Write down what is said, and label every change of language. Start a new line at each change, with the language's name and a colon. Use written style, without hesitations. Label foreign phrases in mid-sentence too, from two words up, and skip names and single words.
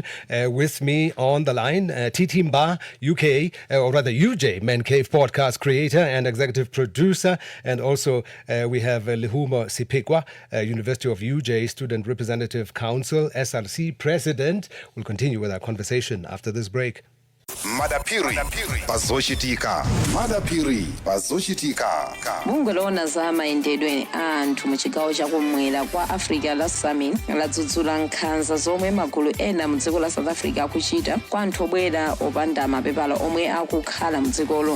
English: With me on the line, Titi Mba, UK, or rather UJ, Man Cave podcast creator and executive producer. And also we have Luhumo Sipikwa, University of UJ Student Representative Council, SRC President. We'll continue with our conversation after this break.
Nyanja: madapiri pazochitika madapiri pazochitika. bungwe loona za mayendedwe a anthu mu chigawo chakumwera kwa africa la summit ladzudzula nkhanza zomwe magulu ena mu dziko la south africa akuchita kwa anthu obwera opanda mapepala omwe akukhala mu dzikolo.